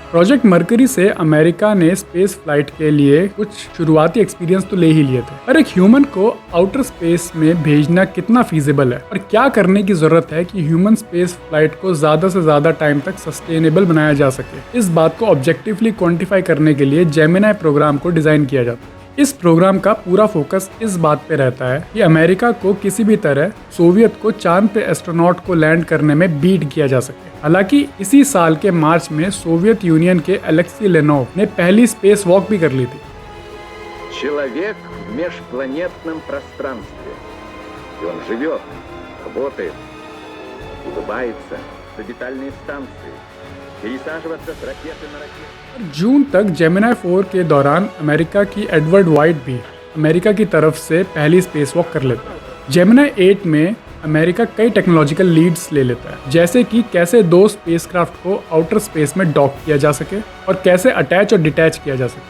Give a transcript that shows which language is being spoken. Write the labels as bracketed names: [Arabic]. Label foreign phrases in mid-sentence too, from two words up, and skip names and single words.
[Hindi] प्रोजेक्ट मर्करी से अमेरिका ने [English] space flight [Hindi] के लिए कुछ शुरुआती एक्सपीरियंस तो ले ही लिए थे, पर एक ह्यूमन को [English] outer space [Hindi] में भेजना कितना फीजिबल है और क्या करने की जरूरत है कि [English] human space flight [Hindi] को ज्यादा से ज्यादा टाइम तक सस्टेनेबल बनाया जा सके, इस बात को [English] objectively quantify [Hindi] करने के लिए जेमिनी प्रोग्राम को डिजाइन किया जाता है। इस प्रोग्राम का पूरा फोकस इस बात पे रहता है कि अमेरिका को किसी भी तरह सोवियत को चांद पे एस्ट्रोनॉट को लैंड करने में बीट किया जा सके। हालांकि इसी साल के मार्च में सोवियत यूनियन के अलेक्सी लेनोव ने पहली [English] space walk [Hindi] भी कर ली थी। [Russian] Человек в межпланетном пространстве. И он живет, работает, улыбается, орбитальные станции, пересаживаться с ракеты на ракету. [Hindi] जून तक जेमिनी 4 के दौरान अमेरिका की एडवर्ड वाइट भी अमेरिका की तरफ से पहली [English] space walk [Hindi] कर लेता है। जेमिनी 8 में अमेरिका कई [English] technological leads [Hindi] ले लेता है, जैसे कि कैसे 2 स्पेसक्राफ्ट को [English] outer space [Hindi] में डॉक किया जा सके और कैसे अटैच और डिटैच किया जा सके।